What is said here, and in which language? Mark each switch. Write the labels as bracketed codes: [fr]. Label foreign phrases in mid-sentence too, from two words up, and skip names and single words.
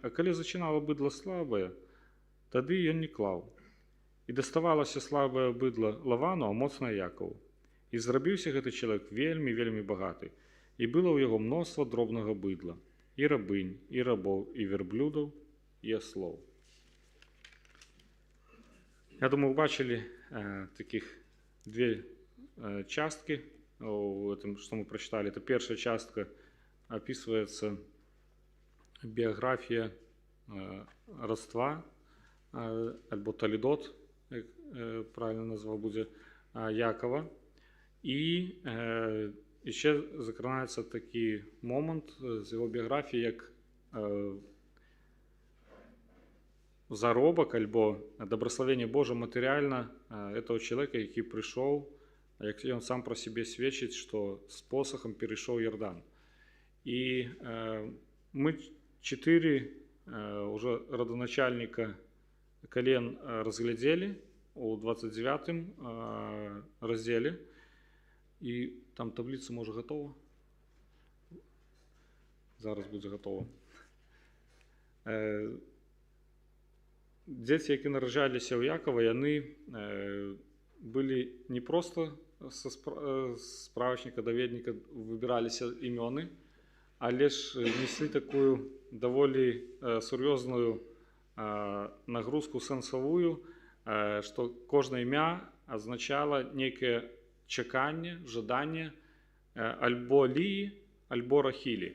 [be] А калі зачынала быдла слабае, тады ён не клаў. І даставалася слабае быдла Лавану, а моцнае Якаву. І зрабіўся гэты чалавек вельмі, вельмі багаты. І было ў яго мноства дробнага быдла, і рабынь, і рабоў, і верблюдаў, і аслоў. [ru] Я думаю, вы бачили таких две частки в этом, что мы прочитали. Это первая частка, описывается биография родства, альбо Толедот, как правильно назвал будет, Якова. И еще [uk] закранається такий момент з його біографії, як заробок альбо добрословення Боже матеріально этого чоловіка, який прийшов, як він сам про себе свідчить, що з посохом перейшов Йордан. І ми [ru] 4 уже родоначальника колен разглядели у 29 разделе. [uk] І там таблиця може готова. Зараз буде готова. [be] Дзеці, які нараджаліся ў Якова, яны былі не проста са справачніка даведніка выбіраліся імёны, але ж неслі такую даволі сур'ёзную нагрузку сэнсавую, што кожнае імя азначала нейкае чаканне, жаданне альбо Ліі, альбо Рахілі.